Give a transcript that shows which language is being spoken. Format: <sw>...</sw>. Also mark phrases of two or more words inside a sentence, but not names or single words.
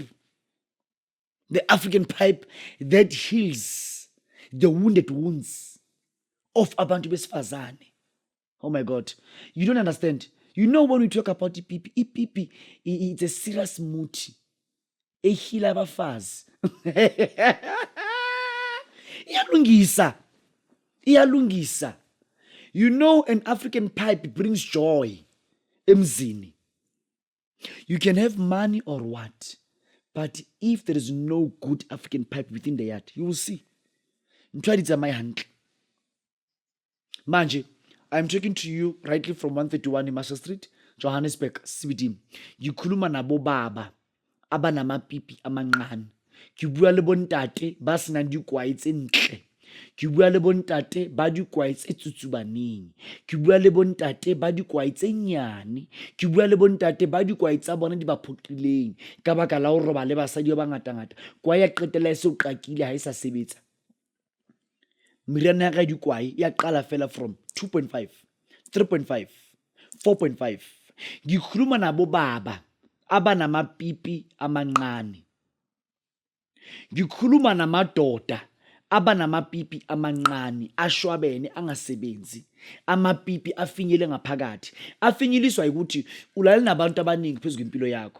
<en>The African pipe that heals the wounded wounds of</en> <zu>Abantu Besfazane.</zu> <en>Oh my God. You don't understand. You know when we talk about Ipipi, it's a serious muti. A healer</en> <zu>abafazi. Iyalungisa. You know an African pipe brings joy. Emzini.</zu> <en>You can have money or what, but if there is no good African pipe within the yard, you will see. Manje, I'm talking to you rightly from 131 in Master Street, Johannesburg, CBD.</en> <zu>Ngikhuluma nabo baba abanamapipi amancane.</zu> <st>Ngibua le bontate ba sena dikwai tse ntle. Ngibua le bontate ba dikwai tse tsutsubaneng. Ngibua le bontate ba dikwai tse nyane. Ngibua le bontate ba dikwai tsa bona di ba phoqileng ka baka la ho roba le basadi ba ngata-ngata. Kwa ya qetela se o qakile ha isa sebetsa. Miriana ya dikwai ya qala fela from 2.5, 3.5, 4.5.</st> <zu>Ngikhuluma nabo baba abanamapipi amancane. Ngikhuluma namadoda abanamapipi amancane ashwabene angasebenzi. Amapipi afinyele ngaphakathi. Afinyiliswa ukuthi ulale nabantu abaningi phezulu impilo yakho.</zu>